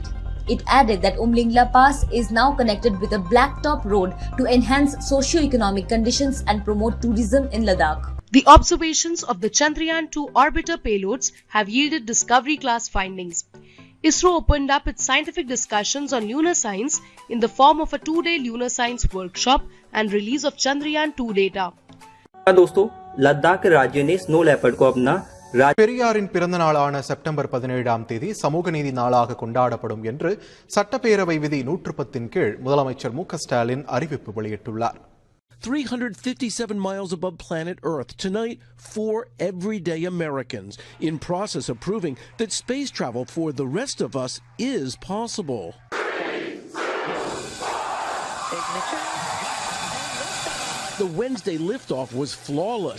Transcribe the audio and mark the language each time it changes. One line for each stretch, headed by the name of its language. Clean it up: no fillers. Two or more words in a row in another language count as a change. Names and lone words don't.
English: It added that Umlingla Pass is now connected with a blacktop road to enhance socio-economic conditions and promote tourism in Ladakh. The observations of the Chandrayaan-2 orbiter payloads have yielded discovery-class findings. ISRO opened up its scientific discussions on lunar science in the form of a 2-day lunar science workshop and release of Chandrayaan-2 data.
Hindi: दोस्तों, लद्दाख राज्य ने
English: snow leopard
Hindi: को अपना
Tamil: பெரியாரின் பிறந்த நாளான செப்டம்பர் 17ஆம் தேதி சமூக நீதி நாளாக கொண்டாடப்படும் என்று சட்டப்பேரவை விதி 110 கீழ் முதலமைச்சர் மு க ஸ்டாலின் அறிவிப்பு வெளியிட்டுள்ளார்.
English: 357 miles above planet Earth tonight, 4 everyday Americans in process of proving that space travel for the rest of us is possible. The Wednesday liftoff was flawless.